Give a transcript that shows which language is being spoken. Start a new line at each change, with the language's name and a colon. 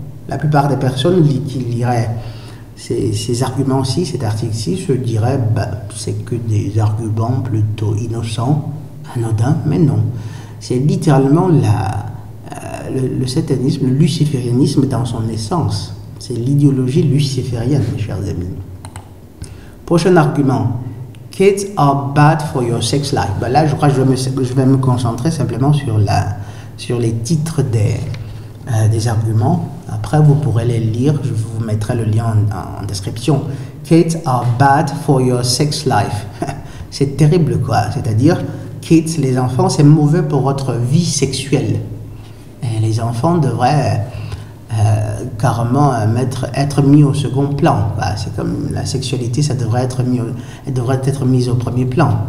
French: La plupart des personnes qui liraient ces arguments-ci, cet article-ci, se diraient c'est que des arguments plutôt innocents, anodins, mais non. C'est littéralement le satanisme, le luciférianisme dans son essence. C'est l'idéologie luciférienne, mes chers amis. Prochain argument.
English: Kids are bad for your sex life.
French: Là, je crois que je vais me concentrer simplement sur les titres des arguments. Après, vous pourrez les lire. Je vous mettrai le lien en description.
English: Kids are bad for your sex life.
French: C'est terrible, quoi. C'est-à-dire, kids, les enfants, c'est mauvais pour votre vie sexuelle. Et les enfants devraient carrément être mis au second plan. C'est comme la sexualité, elle devrait être mise au premier plan.